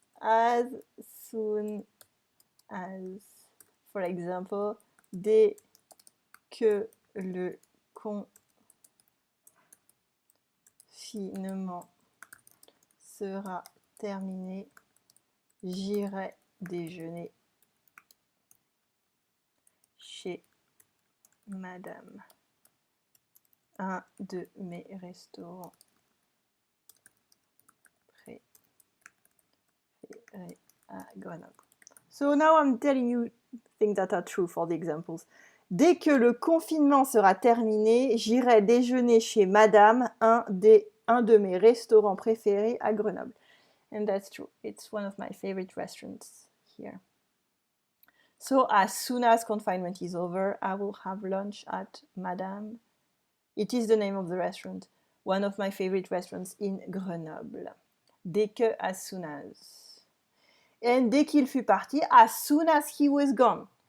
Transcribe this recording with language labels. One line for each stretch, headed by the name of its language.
English: As soon as, for example,
French: dès que le confinement sera terminé, j'irai déjeuner chez Madame, un de mes restaurants préférés à Grenoble.
English: So now I'm telling you things that are true for the examples.
French: Dès que le confinement sera terminé, j'irai déjeuner chez Madame, un de mes restaurants préférés à Grenoble.
English: And that's true. It's one of my favorite restaurants here. So as soon as confinement is over, I will have lunch at Madame. It is the name of the restaurant. One of my favorite restaurants in Grenoble. Dès que, as soon as. And
French: dès qu'il fut parti,
English: as soon as he was gone.